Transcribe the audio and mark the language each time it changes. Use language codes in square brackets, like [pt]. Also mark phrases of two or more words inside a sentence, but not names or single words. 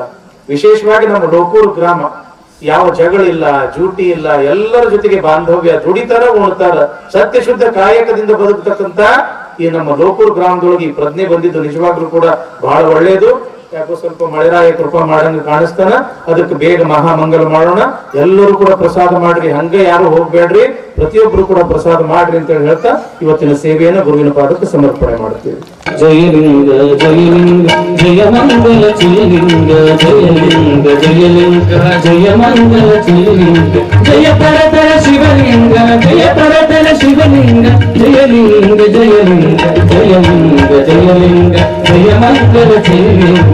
[kn] ವಿಶೇಷವಾಗಿ ನಮ್ಮ ಲೋಕೂರು ಗ್ರಾಮ, ಯಾವ ಜಗಳಿಲ್ಲ, ಜೂಟಿ ಇಲ್ಲ, ಎಲ್ಲರ ಜೊತೆಗೆ ಬಾಂಧವ್ಯ, ದುಡಿತಾರ, ಉಣ್ತಾರ, ಸತ್ಯ ಶುದ್ಧ ಕಾಯಕದಿಂದ ಬದುಕತಕ್ಕಂತ ಈ ನಮ್ಮ ಲೋಕೂರು ಗ್ರಾಮದೊಳಗೆ ಈ ಪ್ರಜ್ಞೆ ಬಂದಿದ್ದು ನಿಜವಾಗ್ಲೂ ಕೂಡ ಬಹಳ ಒಳ್ಳೇದು. ಯಾಕೋ ಸ್ವಲ್ಪ ಮಳೆರಾಯ ಕೃಪಾ ಮಾಡಂಗ ಕಾಣಿಸ್ತಾನ. ಅದಕ್ಕೆ ಬೇಗ ಮಹಾಮಂಗಲ ಮಾಡೋಣ. ಎಲ್ಲರೂ ಕೂಡ ಪ್ರಸಾದ ಮಾಡ್ರಿ, ಹಂಗ ಯಾರು ಹೋಗ್ಬೇಡ್ರಿ, ಪ್ರತಿಯೊಬ್ರು ಕೂಡ ಪ್ರಸಾದ ಮಾಡ್ರಿ ಅಂತ ಹೇಳಿ ಹೇಳ್ತಾ ಇವತ್ತಿನ ಸೇವೆಯನ್ನು ಗುರುವಿನ ಪಾದಕ್ಕೆ ಸಮರ್ಪಣೆ ಮಾಡ್ತೀವಿ. ಜಯಲಿಂಗ ಜಯಲಿಂಗ ಜಯ ಮಂಗಲ ಜಯಲಿಂಗ ಜಯಲಿಂಗ ಜಯಲಿಂಗ ಜಯ ಮಂಗಲ ಜಯಲಿಂಗ ಜಯ ಪರತರ ಶಿವಲಿಂಗ ಜಯ ಪರತರ ಶಿವಲಿಂಗ ಜಯಲಿಂಗ ಜಯಲಿಂಗ ಜಯಲಿಂಗ ಜಯಲಿಂಗ ಜಯ ಮಂಗಲ ಜಯಲಿಂಗ